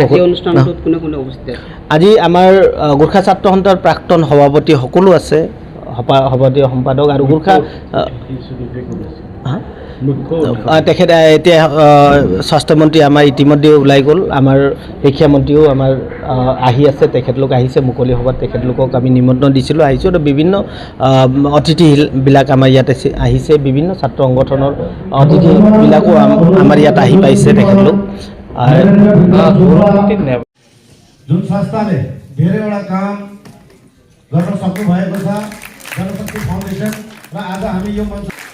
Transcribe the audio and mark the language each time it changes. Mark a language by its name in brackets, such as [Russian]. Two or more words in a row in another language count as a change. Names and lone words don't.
[Assamese] আজি আমাৰ গোৰ্খা ছাত্ৰ সন্থাৰ প্ৰাক্তন সভাপতি সকলো আছে, সভাপতি সম্পাদক আৰু গোৰ্খা তেখেত এতিয়া স্বাস্থ্যমন্ত্ৰী আমাৰ ইতিমধ্যে ওলাই গ'ল। আমাৰ শিক্ষামন্ত্ৰীও আমাৰ আহি আছে, তেখেতলোক আহিছে মুকলি সভাত। তেখেতলোকক আমি নিমন্ত্ৰণ দিছিলোঁ, আহিছোঁ। আৰু বিভিন্ন অতিথিবিলাক আমাৰ ইয়াত আহিছে, বিভিন্ন ছাত্ৰ সংগঠনৰ অতিথিবিলাকো আমাৰ ইয়াত আহি পাইছে। तेखिलोग [Nepali] जुन संस्थाले धेरैवटा काम गर्न सक्नु भएको छ, जनशक्ति फाउन्डेसन, र आज हामी यो मञ्च